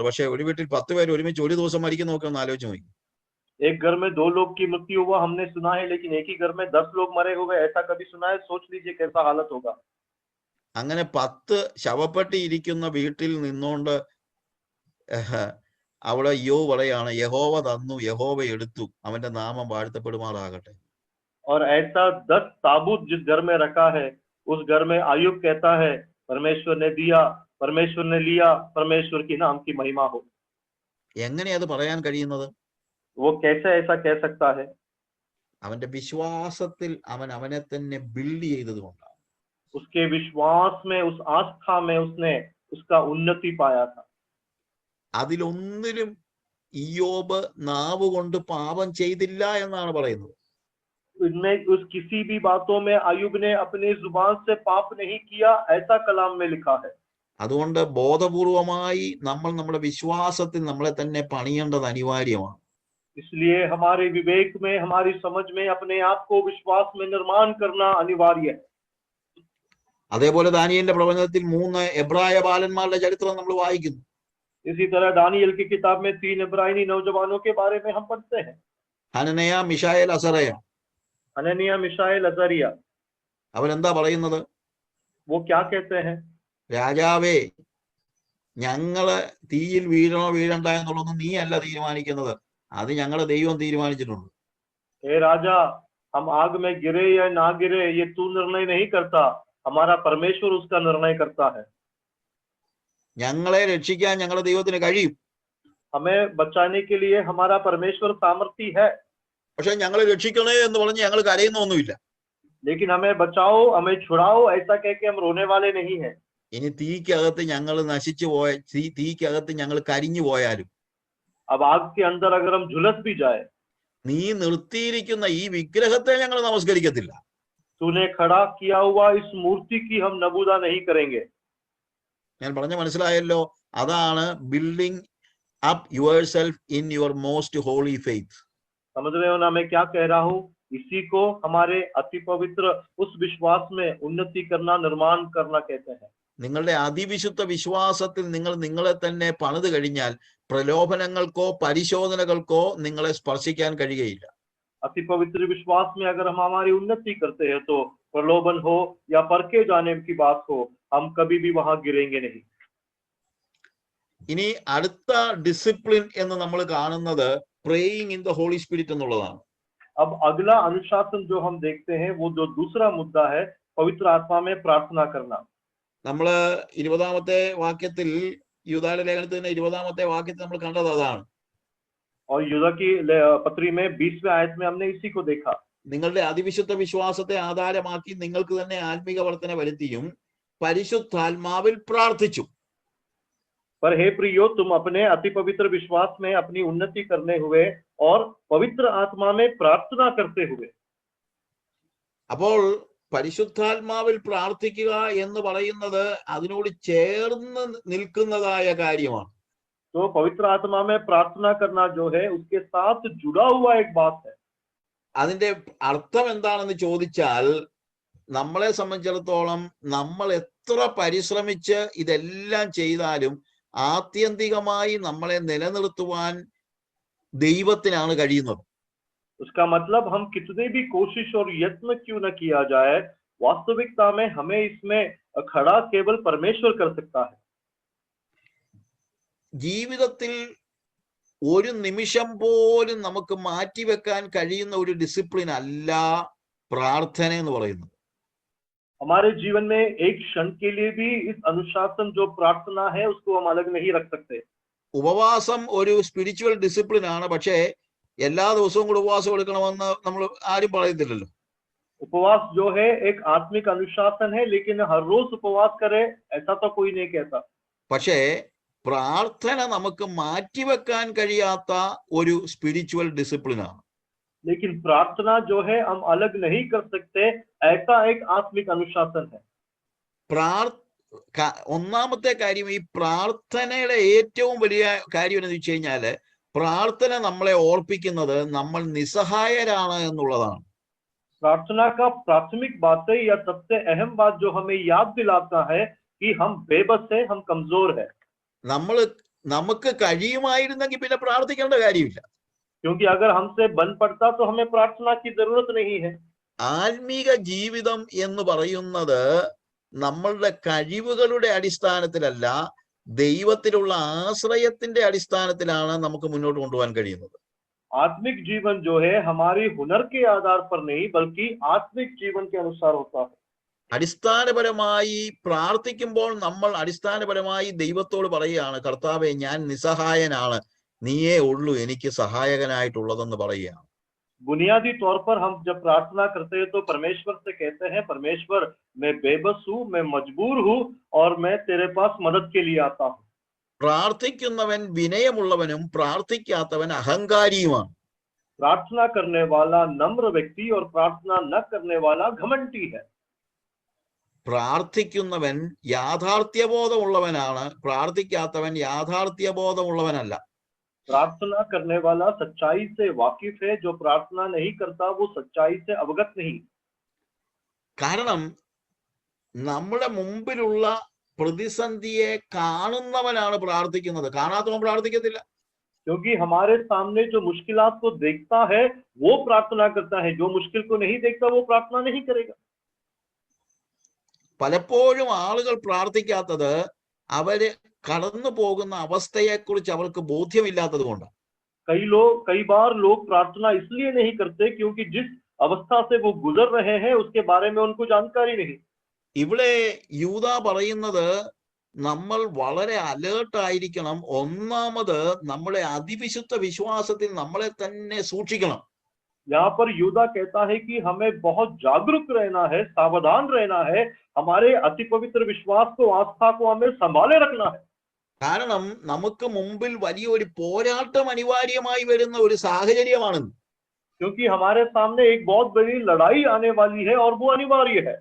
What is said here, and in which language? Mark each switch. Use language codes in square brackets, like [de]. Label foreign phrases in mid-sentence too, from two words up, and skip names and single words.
[ml] പക്ഷെ ഒരു വീട്ടിൽ 10 പേര് ഒരുമിച്ച് ഒരു ദിവസം മരിക്കുന്നൊക്കെ ഒന്ന് ആലോചിച്ച് നോക്കി. [hi] एक घर में 2 लोग की मृत्यु हुआ हमने सुना है, लेकिन एक ही घर में 10 लोग मरे हुए ऐसा कभी सुना है? सोच लीजिए कैसा हालत होगा. [ml] അങ്ങനെ 10 ശവപ്പെട്ടി ഇരിക്കുന്ന വീട്ടിൽ നിന്നുകൊണ്ട് അവിടെ യോ പറയാണ്, യഹോവ തന്നു, യഹോവ എടുത്തു, അവന്റെ നാമം വാഴ്ത്തപ്പെടുമാറാകട്ടെ. [hi] और ऐसा 10 ताबूत जिस घर में रखा है, उस घर में आयुब कहता है, परमेश्वर ने दिया, परमेश्वर ने लिया, परमेश्वर की नाम की महिमा हो। [ml] എങ്ങനെ അത് പറയാൻ കഴിയുന്നത്? [hi] वो कैसे ऐसा कह सकता है? [ml] അവന്റെ വിശ്വാസത്തിൽ അവൻ അവനെ തന്നെ ബിൽഡ് ചെയ്തത് കൊണ്ടാണ്. [hi] उसके विश्वास में, उस आस्था में उसने उसका उन्नति पाया था। [ml] അതിലൊന്നിലും ഇയ്യോബ് നാവ് കൊണ്ട് പാപം ചെയ്തില്ല എന്നാണ് പറയുന്നത്. [hi] इनमें उस किसी भी बातों में आयुब ने अपनी जुबान से पाप नहीं किया, ऐसा कलाम में लिखा है। [ml] അതുകൊണ്ട് ബോധപൂർവമായി നമ്മൾ നമ്മുടെ വിശ്വാസത്തിൽ നമ്മളെ തന്നെ പണിയേണ്ടത് അനിവാര്യമാണ്. [hi] इसलिए हमारे विवेक में, हमारी समझ में अपने आप को विश्वास में निर्माण करना अनिवार्य है। [ml] അതേപോലെ ദാനിയേലിന്റെ പ്രവചനത്തിൽ 3 എബ്രായ ബാലന്മാരുടെ ചരിത്രം നമ്മൾ വായിക്കുന്നു. [hi] इसी तरह दानियल की किताब में 3 इब्रानी नौजवानों के बारे में हम पढ़ते हैं। [ml] ഹനനയ, മിശായേൽ, അസറയ. [hi] हननिया, मिशाएल, अजरिया। [ml] അവരെന്താ പറയുന്നത്? [hi] वो क्या कहते हैं? [ml] രാജാവേ, ഞങ്ങള് തീയിൽ വീഴണോ വീഴണ്ട എന്നുള്ളതൊന്നും നീ അല്ല തീരുമാനിക്കുന്നത്, അത് ഞങ്ങളുടെ ദൈവം തീരുമാനിച്ചിട്ടുണ്ട്. [hi] हे राजा, हम आग में गिरे या ना गिरे ये तू निर्णय नहीं करता, हमारा परमेश्वर उसका निर्णय करता है। [ml] ഞങ്ങളെ രക്ഷിക്കാൻ ഞങ്ങളുടെ ദൈവത്തിന് കഴിയും. [hi] हमें बचाने के लिए हमारा परमेश्वर सामर्थी है। [ml] പക്ഷെ ഞങ്ങളെ രക്ഷിക്കണേ എന്ന് പറഞ്ഞ് ഞങ്ങൾ കരയുന്നൊന്നുമില്ല. [hi] लेकिन हमें बचाओ, हमें छुड़ाओ ऐसा कह के हम रोने वाले नहीं है। [ml] ഇനി തീക്കകത്ത് ഞങ്ങൾ നശിച്ചു പോയ, തീക്കകത്ത് ഞങ്ങൾ കരിഞ്ഞു പോയാലും, [hi] अब आग के अंदर अगर हम झुलस भी जाए, [ml] നീ നിർത്തിയിരിക്കുന്ന ഈ വിഗ്രഹത്തെ ഞങ്ങൾ നമസ്കരിക്കത്തില്ല. [hi] तूने खड़ा किया हुआ इस मूर्ति की हम नबूदा नहीं करेंगे। [ml] ഞാൻ പറഞ്ഞ മനസ്സിലായല്ലോ? [en] അതാണ് building up your self in your most holy faith. [hi] समझ रहे हो ना मैं क्या कह रहा हूँ? इसी को हमारे अति पवित्र उस विश्वास में उन्नति करना, निर्माण करना कहते हैं। [ml] നിങ്ങളുടെ അതിവിശുദ്ധ വിശ്വാസത്തിൽ നിങ്ങൾ നിങ്ങളെ തന്നെ പണിത് കഴിഞ്ഞാൽ പ്രലോഭനങ്ങൾക്കോ പരിശോധനകൾക്കോ നിങ്ങളെ സ്പർശിക്കാൻ കഴിയുകയില്ല. [hi] अति पवित्र विश्वास में अगर हम हमारी उन्नति करते हैं तो प्रलोभन हो या परखे जाने की बात हो, हम कभी भी वहां गिरेंगे नहीं। [ml] ഇനി അടുത്ത ഡിസിപ്ലിൻ എന്ന് നമ്മൾ കാണുന്നത് [en] praying in the holy spirit [ml] എന്നുള്ളതാണ്. [hi] अब अगला अनुशासन जो हम देखते हैं, वो जो दूसरा मुद्दा है, पवित्र आत्मा में प्रार्थना करना। [ml] നമ്മള് 20ാമത്തെ വാക്യത്തിൽ, യൂദായുടെ ലേഖനത്തിന്റെ 20ാമത്തെ വാക്യത്തിൽ നമ്മൾ കണ്ടത് അതാണ്. [hi] और यूदा की पत्री में 20वें आयत में हमने इसी को देखा। [ml] നിങ്ങളുടെ അതിവിശുദ്ധ വിശ്വാസത്തെ ആധാരമാക്കി നിങ്ങൾക്ക് തന്നെ ആത്മീക വർധന വരുത്തിയും പരിശുദ്ധാത്മാവിൽ പ്രാർത്ഥിച്ചു. [hi] पर हे प्रियो, तुम अपने अति पवित्र विश्वास में अपनी उन्नति करने हुए और पवित्र आत्मा में प्रार्थना करते हुए। [ml] അപ്പോൾ പരിശുദ്ധാത്മാവിൽ പ്രാർത്ഥിക്കുക എന്ന് പറയുന്നത് അതിനോട് ചേർന്ന് നിൽക്കുന്നതായ കാര്യമാണ്. [hi] तो पवित्र आत्मा में प्रार्थना करना जो है, उसके साथ जुड़ा हुआ एक बात है। [ml] അതിന്റെ അർത്ഥം എന്താണെന്ന് ചോദിച്ചാൽ, നമ്മളെ സംബന്ധിച്ചിടത്തോളം നമ്മൾ എത്ര പരിശ്രമിച്ച് ഇതെല്ലാം ചെയ്താലും ആത്യന്തികമായി നമ്മളെ നിലനിർത്തുവാൻ ദൈവത്തിനാണ് കഴിയുന്നത്. [hi] उसका मतलब हम कितने भी कोशिश और यत्न क्यों न किया जाए, वास्तविकता में हमें इसमें खड़ा केवल परमेश्वर कर सकता है। [ml] ജീവിതത്തിൽ ഒരു നിമിഷം പോലും നമുക്ക് മാറ്റിവെക്കാൻ കഴിയുന്ന ഒരു ഡിസിപ്ലിൻ അല്ല പ്രാർത്ഥന എന്ന് പറയുന്നത്. [hi] हमारे जीवन में एक क्षण के लिए भी इस अनुशासन जो प्रार्थना है, उसको हम अलग नहीं रख सकते। [ml] ഉപവാസം ഒരു [en] spiritual discipline [ml] ആണ്, പക്ഷേ എല്ലാ ദിവസവും കൂടെ ഉപവാസം എടുക്കണമെന്ന് നമ്മൾ ആരും പറയത്തില്ലല്ലോ. [hi] उपवास जो है एक आत्मिक अनुशासन है, लेकिन हर रोज उपवास करे ऐसा तो कोई नहीं कहता। [ml] പക്ഷേ പ്രാർത്ഥന നമുക്ക് മാറ്റിവെക്കാൻ കഴിയാത്ത ഒരു [en] spiritual discipline [ml] ആണ്. [hi] लेकिन प्रार्थना जो है हम अलग नहीं कर सकते, ऐसा एक आत्मिक अनुशासन है। [ml] ഒന്നാമത്തെ കാര്യം, ഈ പ്രാർത്ഥനയുടെ ഏറ്റവും വലിയ കാര്യം എന്ന് വെച്ച് കഴിഞ്ഞാല്, പ്രാർത്ഥന നമ്മളെ ഓർപ്പിക്കുന്നത് നമ്മൾ നിസ്സഹായരാണ് എന്നുള്ളതാണ്. [hi] प्रार्थना का प्राथमिक बात है या सबसे अहम बात जो हमें याद दिलाता है कि हम बेबस है, हम कमजोर है। [ml] നമുക്ക് കഴിയുമായിരുന്നെങ്കിൽ പിന്നെ പ്രാർത്ഥിക്കേണ്ട കാര്യമില്ല. [hi] क्योंकि अगर हमसे बन पड़ता तो हमें प्रार्थना की जरूरत नहीं है। [ml] ആത്മീക ജീവിതം എന്ന് പറയുന്നത് നമ്മളുടെ കഴിവുകളുടെ അടിസ്ഥാനത്തിലല്ല, ദൈവത്തിലുള്ള ആശ്രയത്തിന്റെ അടിസ്ഥാനത്തിലാണ് നമുക്ക് മുന്നോട്ട് കൊണ്ടുപോകാൻ കഴിയുന്നത്. [hi] आत्मिक जीवन जो है हमारी हुनर के आधार पर नहीं बल्कि आत्मिक जीवन के अनुसार होता है। [ml] അടിസ്ഥാനപരമായി പ്രാർത്ഥിക്കുമ്പോൾ നമ്മൾ അടിസ്ഥാനപരമായി ദൈവത്തോട് പറയുകയാണ്, കർത്താവേ ഞാൻ നിസ്സഹായനാണ്, നീയേ ഉള്ളൂ എനിക്ക് സഹായകനായിട്ടുള്ളതെന്ന് പറയുകയാണ്. [hi] बुनियादी तौर पर हम जब प्रार्थना करते हैं तो परमेश्वर से कहते हैं, परमेश्वर मैं बेबस हूँ, मैं मजबूर हूँ और मैं तेरे पास मदद के लिए आता हूँ। [ml] പ്രാർത്ഥിക്കുന്നവൻ വിനയമുള്ളവനും പ്രാർത്ഥിക്കാത്തവൻ അഹങ്കാരിയുമാണ്. [hi] प्रार्थना करने वाला नम्र व्यक्ति और प्रार्थना न करने वाला घमंडी है। [ml] പ്രാർത്ഥിക്കുന്നവൻ യാഥാർത്ഥ്യബോധമുള്ളവനാണ്, പ്രാർത്ഥിക്കാത്തവൻ യാഥാർത്ഥ്യബോധമുള്ളവനല്ല. [hi] प्रार्थना करने वाला सच्चाई से वाकिफ है, जो प्रार्थना नहीं करता वो सच्चाई से अवगत नहीं। [ml] കാരണം നമ്മുടെ മുമ്പിലുള്ള പ്രതിസന്ധിയെ കാണുന്നവനാണ് പ്രാർത്ഥിക്കുന്നത്, കാണാത്തവൻ പ്രാർത്ഥിക്കത്തില്ല. [hi] क्योंकि हमारे सामने जो मुश्किलात को देखता है वो प्रार्थना करता है, जो मुश्किल को नहीं देखता वो प्रार्थना नहीं करेगा। [ml] പലപ്പോഴും ആളുകൾ പ്രാർത്ഥിക്കാത്തത് അവര് കടന്നു പോകുന്ന അവസ്ഥയെക്കുറിച്ച് അവർക്ക് ബോധ്യമില്ലാത്തത് കൊണ്ടാണ്. [hi] कई बार लोग प्रार्थना इसलिए नहीं करते क्योंकि जिस अवस्था से वो गुजर रहे हैं उसके बारे में उनको जानकारी नहीं। [ml] ഇവിടെ യൂദ പറയുന്നത് നമ്മൾ വളരെ അലേർട്ട് ആയിരിക്കണം. ഒന്നാമത് നമ്മുടെ അതിവിശുദ്ധ വിശ്വാസത്തിൽ നമ്മളെ തന്നെ സൂക്ഷിക്കണം. [hi] यहाँ पर यूदा कहता है कि हमें बहुत जागरूक रहना है, सावधान रहना है, हमारे अति पवित्र विश्वास को, आस्था को हमें संभाले रखना है। [ml] കാരണം നമുക്ക് മുമ്പിൽ വലിയൊരു പോരാട്ടം അനിവാര്യമായി വരുന്ന ഒരു സാഹചര്യമാണ്. [hi] क्योंकि हमारे सामने एक बहुत बड़ी लड़ाई आने वाली है और वो अनिवार्य है।